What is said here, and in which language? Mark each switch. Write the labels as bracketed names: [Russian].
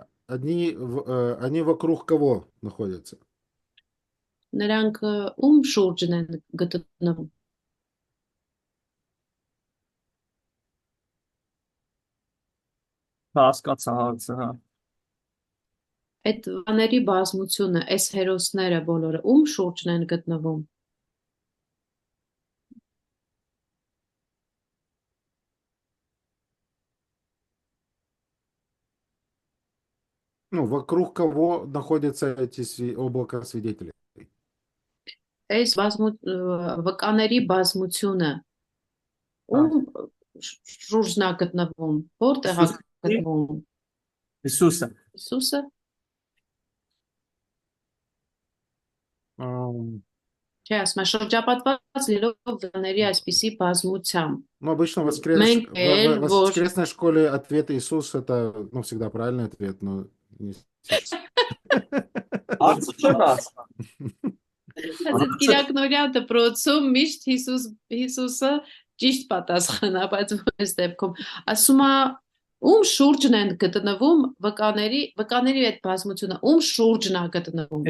[Russian] Они вокруг кого находятся? [Armenian] Նրանք ում շուրջն են գտնվում? Հասկացա հարցը, հա։ Այդ վկաների բազմությունը, այս հերոսները բոլորը ում շուրջն են գտնվում? [Russian] Ну, вокруг кого находятся эти облака свидетелей? [Armenian] Այս վկաների բազմությունը ում շուրջն է գտնվում? Որտեղ է գտնվում? Հիսուսը։ Հիսուսը։ Չէ, ասում եմ շրջապատված լինելով վկաների այսպիսի բազմությամբ. [Russian] Ну, обычно в воскресной школе ответ Иисус это, ну, всегда правильный ответ, но несешь. [Armenian] Հարցը չեմ հասկանում։ Այդ Կիրակնորյան դպրոցում միշտ Հիսուսը ճիշտ պատասխանա, բայց այս դեպքում ասում է ում շուրջն են գտնվում վկաների այդ բազմությունը ում շուրջն է գտնվում